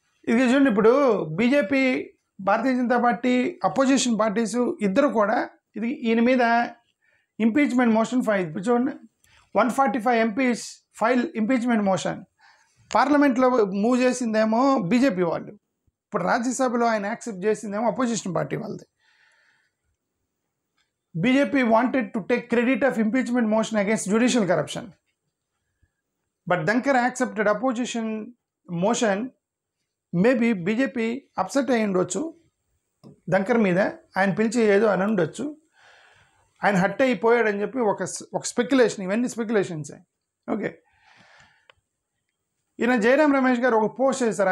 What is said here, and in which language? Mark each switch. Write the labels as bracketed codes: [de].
[te] ఇది చూడండి, ఇప్పుడు BJP, Bharatiya Janata party, opposition parties ఇద్దరు కూడా ఈయన మీద ఇంపీచ్మెంట్ మోషన్ ఫైల్. ఇప్పుడు చూడండి, 145 MPs ఫైల్ ఇంపీచ్మెంట్ మోషన్. పార్లమెంట్లో మూవ్ చేసిందేమో బీజేపీ వాళ్ళు, ఇప్పుడు రాజ్యసభలో ఆయన యాక్సెప్ట్ చేసిందేమో అపోజిషన్ పార్టీ వాళ్ళది. [en] BJP wanted to take credit of impeachment motion against judicial corruption, but Dhankar accepted opposition motion. Maybe BJP upset [te] అయ్యి ఉండొచ్చు దంకర్ మీద, ఆయన పిలిచి ఏదో అని ఉండొచ్చు, ఆయన హట్ అయిపోయాడని చెప్పి ఒక స్పెక్యులేషన్. ఇవన్నీ స్పెక్యులేషన్స్. ఓకే, ఈయన జయరాం రమేష్ గారు ఒక పోస్ట్ చేశారు.